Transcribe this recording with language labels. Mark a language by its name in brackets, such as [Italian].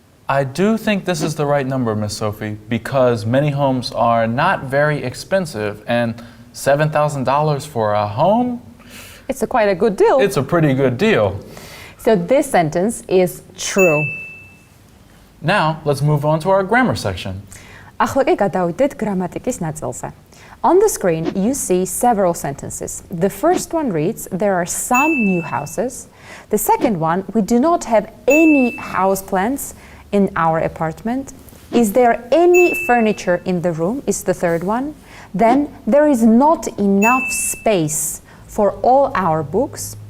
[English] I do think this is the right number, Miss Sophie, because many homes are not very expensive, and $7,000 for a home? It's quite a good deal. It's a pretty good deal. So this sentence is true. Now, let's move on to our grammar section. [Georgian] ახლა კი გადავიდეთ გრამატიკის ნაწილზე. [English] On the screen, you see several sentences. The first one reads, there are some new houses. The second one, we do not have any house plans in our apartment. Is there any furniture in the room? Is the third one. Then, there is not enough space for all our books.